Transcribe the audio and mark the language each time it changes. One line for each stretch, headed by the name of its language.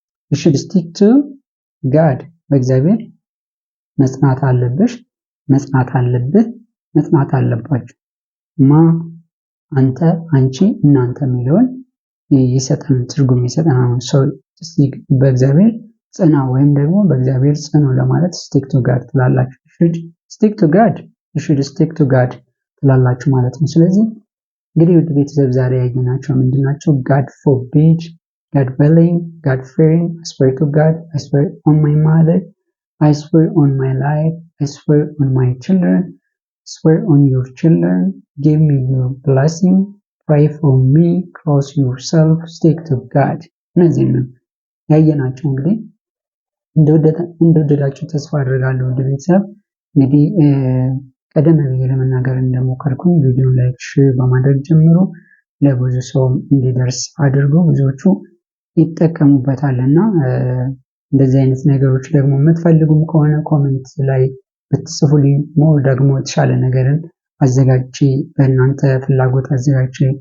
English: you should stick to God
Amharic: በእግዚአብሔር መጽናት አለብሽ መጽናት አለብህ መጽናት አለባችሁ አንተ አንቺ እናንተ የሚለውን ይሰጠን ትርጉም ይሰጠናል። በእግዚአብሔር ጽና ወይም ደግሞ በእግዚአብሔር ጽኑ ለማለት
English: stick to God
Amharic: ትላላችሁ።
English: stick to God, you should stick to God
Amharic: ትላላችሁ ማለት ነው። ስለዚህ እንግዲህ ውድ ቤተሰብ ዛሬ ያየናቸው ምንድናቸው?
English: God forbid, God willing, God fearing, I swear to God, I swear on my mother, I swear on my life, I swear on my children, swear on your children, give me your blessing, pray for me, cross yourself, stick to God።
Amharic: እነዚህ ነው ያየናቸው። እንግዲህ እንደወደዳችሁ ተስፋ አድርጋለሁ። ውድ ቤተሰብ እንግዲህ ቀደም ብዬ ለመናገር እንደሞከርኩኝ ቪዲዮን ላይክ፣ ሼር በማድረግ ጀምሮ ለብዙ ሰው እንዲደርስ አድርጎ ብዙዎቹ ይጠቀሙበታልና እንደዚህ አይነት ነገሮች ደግሞ የምትፈልጉም ከሆነ ኮሜንት ላይ ብትጽፉልኝ ሞር ደግሞ የተሻለ ነገርን አዘጋጅቼ በእናንተ ፍላጎት አዘጋጅቼ